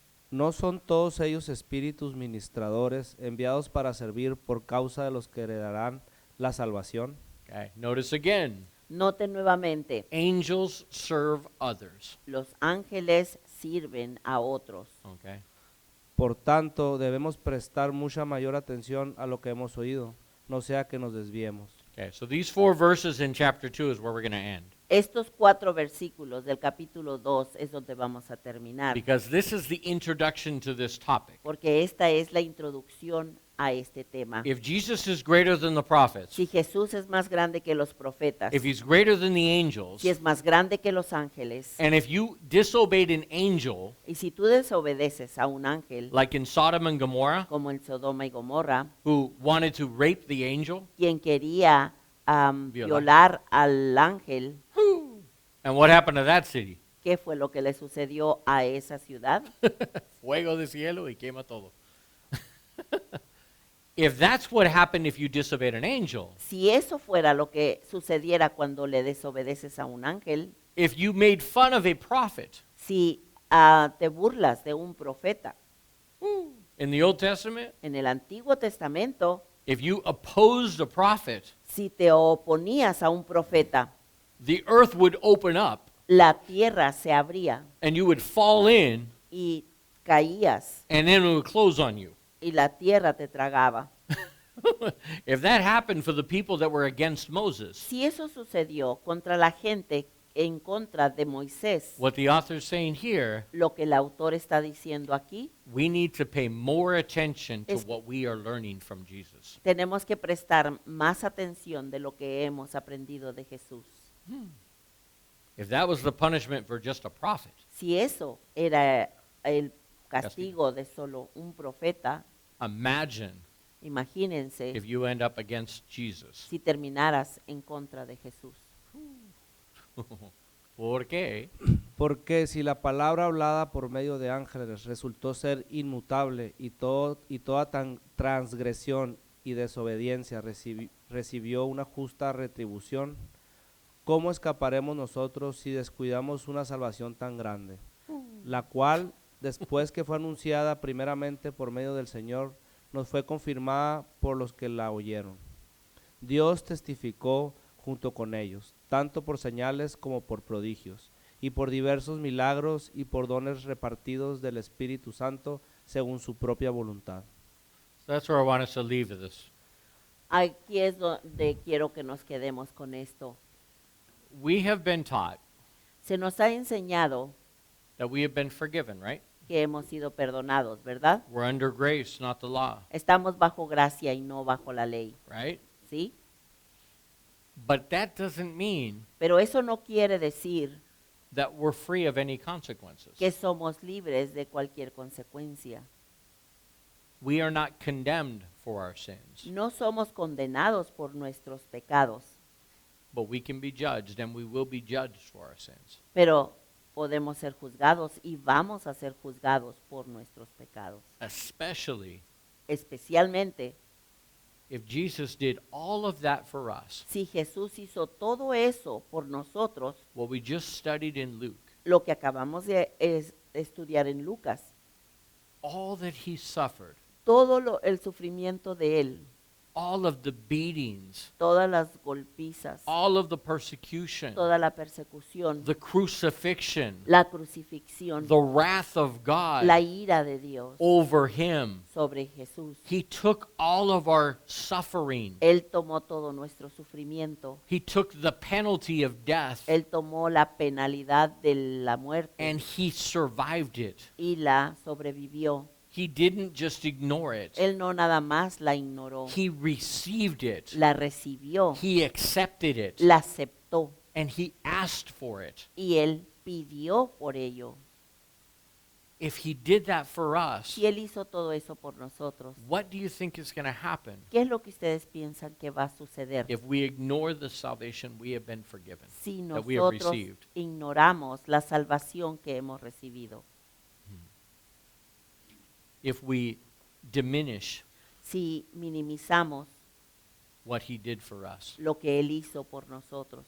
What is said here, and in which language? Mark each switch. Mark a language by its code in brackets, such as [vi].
[es] ¿No son todos ellos espíritus ministradores enviados para servir por causa de los que heredarán la salvación? [en] Okay. Notice again, [es] Note nuevamente, [en] angels serve others. [es] los ángeles sirven a otros. [en] Okay. [es] Por tanto, debemos prestar mucha mayor atención a lo que hemos oído, no sea que nos desviemos. [en] Okay, so these 4 verses in chapter 2 is where we're going to end. [es] Estos 4 versículos del capítulo 2 es donde vamos a terminar, [en] Because this is the introduction to this topic. [es] porque esta es la introducción a este tema. [en] If Jesus is greater than the prophets, [es] Si Jesús es más grande que los profetas, [en] if he's greater than the angels, [es] si es más grande que los ángeles, [en] and if you disobeyed an angel, [es] y si tú desobedeces a un ángel, [en] like in Sodom and Gomorrah, [es] como en Sodoma y Gomorra, [en] who wanted to rape the angel, [es] quien quería violar al ángel, [en] and what happened to that city? [es] ¿qué fue lo que le sucedió a esa ciudad? Fuego de cielo y quema todo. [en] If that's what happened if you disobeyed an angel, [es] Si eso fuera lo que sucediera cuando le desobedeces a un ángel, [en] if you made fun of a prophet [es] si te burlas de un profeta, [en] in the Old Testament, [es] en el Antiguo Testamento, [en] if you opposed a prophet, [es] si te oponías a un profeta, [en] the earth would open up [es] la tierra se abría [en] and you would fall in [es] y caías [en] and then it would close on you. [es] y la tierra te tragaba. [en] If that happened for the people that were against Moses, [es] Si eso sucedió contra la gente en contra de Moisés, [en] what the author's saying here, [es] lo que el autor está diciendo aquí, [en] we need to pay more attention to [es] Es- [en] what we are learning from Jesus. [es] tenemos que prestar más atención de lo que hemos aprendido de Jesús. [en] If that was the punishment for just a prophet, [es] Si eso era el castigo de solo un profeta, [en] imagine [es] imagínense [en] if you end up against Jesus. [es] si terminaras en contra de Jesús. ¿Por qué? Porque si la palabra hablada por medio de ángeles resultó ser inmutable y toda transgresión y desobediencia recibió una justa retribución, ¿cómo escaparemos nosotros si descuidamos una salvación tan grande? La cual, después que fue anunciada primeramente por medio del Señor, nos fue confirmada por los que la oyeron. Dios testificó junto con ellos, tanto por señales como por prodigios, y por diversos milagros y por dones repartidos del Espíritu Santo según su propia voluntad. [en] So that's where I want us to leave this. [es] Aquí es donde quiero que nos quedemos con esto. [en] We have been taught [es] Se nos ha enseñado [en] that we have been forgiven, right? [es] que hemos sido perdonados, ¿verdad? [en] We're under grace, not the law, [es] Estamos bajo gracia y no bajo la ley, [en] right? [es] ¿sí? [en] But that doesn't mean [es] Pero eso no quiere decir [en] that we're free of any consequences. [es] que somos libres de cualquier consecuencia. [en] We are not condemned for our sins, [es] No somos condenados por nuestros pecados, [en] but we can be judged, and we will be judged for our sins. [es] pero podemos ser juzgados y vamos a ser juzgados por nuestros pecados. [en] Especially [es] Especialmente [en] if Jesus did all of that for us, [es] si Jesús hizo todo eso por nosotros, [en] what we just studied in Luke, [es] lo que acabamos de estudiar en Lucas, [en] all that he suffered, [es] todo el sufrimiento de él, [en] all of the beatings, [es] todas las golpizas, [en] all of the persecution, [es] toda la persecución, [en] the crucifixion, [es] la crucifixión, [en] the wrath of God [es] la ira de Dios [en] over him. [es] sobre Jesús. [en] He took all of our suffering. [es] Él tomó todo nuestro sufrimiento. [en] He took the penalty of death [es] Él tomó la penalidad de la muerte [en] and he survived it. [es] y la sobrevivió. [en] He didn't just ignore it. [es] Él no nada más la ignoró, [en] He received it. [es] la recibió, [en] He accepted it. [es] la aceptó [en] And he asked for it. [es] y él pidió por ello. [en] If he did that for us, [es] Si él hizo todo eso por nosotros, [en] what do you think is going to happen [es] ¿qué es lo que ustedes piensan que va a suceder [en] if we ignore the salvation we have been forgiven, [es] si [en] that we have [es] nosotros [en] received? [es] ignoramos la salvación que hemos recibido? [en] If we diminish [es] Si minimizamos [en] what he did for us? [es] lo que él hizo por nosotros,